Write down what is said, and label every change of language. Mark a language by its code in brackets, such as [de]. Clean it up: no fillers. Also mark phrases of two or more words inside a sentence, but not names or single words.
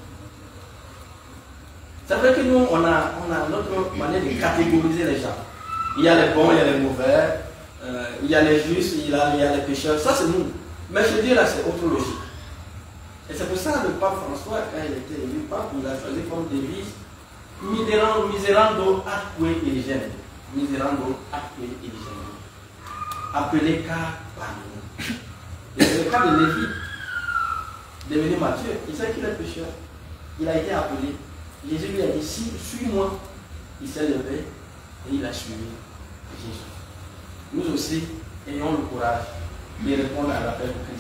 [fr] C'est vrai que nous, on a notre manière de catégoriser les gens. Il y a les bons, il y a les mauvais, il y a les justes, il y a les pécheurs. Ça, c'est nous. Mais chez Dieu, là, c'est autre logique. Et c'est pour ça que le pape François, quand il était élu pape, il a choisi comme devise [la] Miserando atque eligere. Miserando atque eligere. [fr] Appelé car par nous. Et c'est le cas de Lévi, devenu Matthieu. Il sait qu'il est pécheur. Il a été appelé. Jésus lui a dit, suis-moi. Il s'est levé et il a suivi Jésus. Nous aussi, ayons le courage de répondre à l'appel de Christ.